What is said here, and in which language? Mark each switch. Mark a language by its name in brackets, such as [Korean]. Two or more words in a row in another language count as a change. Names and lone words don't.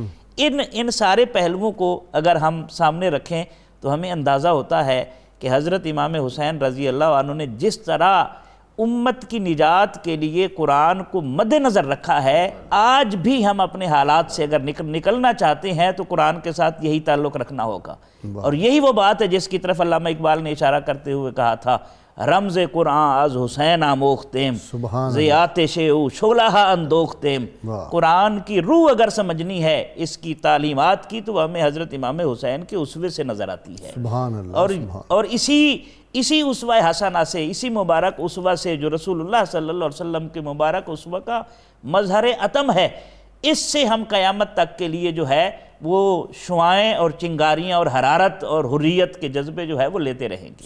[Urdu] ان سارے پہلوؤں کو اگر ہم سامنے رکھیں تو ہمیں اندازہ ہوتا ہے کہ حضرت امام حسین [Arabic] رضی اللہ عنہ [Urdu] نے جس طرح امت کی نجات کے لیے قرآن کو مد نظر رکھا ہے، آج بھی ہم اپنے حالات سے اگر نکلنا چاہتے ہیں تو قرآن کے ساتھ یہی تعلق رکھنا ہوگا. اور یہی وہ بات ہے جس کی طرف علامہ اقبال نے اشارہ کرتے ہوئے کہا تھا، [Persian] رمز قرآن از حسین آموختیم زیاتش او شعلہ اندوختیم. [Urdu] قرآن کی روح اگر سمجھنی ہے اس کی تعلیمات کی تو ہمیں حضرت امام حسین کے اسوے سے نظر آتی ہے. [Arabic] سبحان اللہ. [Urdu] اور اسی اسوہ حسنہ سے، اسی مبارک اسوہ سے جو رسول اللہ [Arabic] صلی اللہ علیہ وسلم [Urdu] کے مبارک اسوہ کا مظہر عتم ہے، اس سے ہم قیامت تک کے لیے جو ہے وہ شعائیں اور چنگاریاں اور حرارت اور حریت کے جذبے جو ہے وہ لیتے رہیں گے.